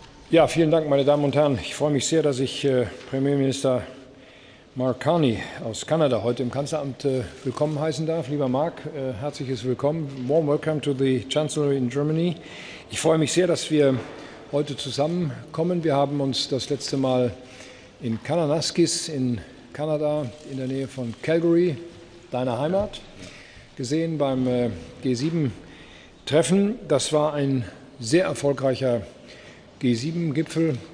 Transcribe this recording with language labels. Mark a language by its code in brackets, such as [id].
[de] Ja, vielen Dank, meine Damen und Herren. Ich freue mich sehr, dass ich Premierminister Mark Carney aus Kanada heute im Kanzleramt willkommen heißen darf. Lieber Mark, herzliches Willkommen. [en] Warm welcome to the Chancellery in Germany. [de] Ich freue mich sehr, dass wir heute zusammenkommen. Wir haben uns das letzte Mal in Kananaskis in Kanada in der Nähe von Calgary, deiner Heimat, gesehen beim G7-Treffen. Das war ein sehr erfolgreicher G7-Gipfel.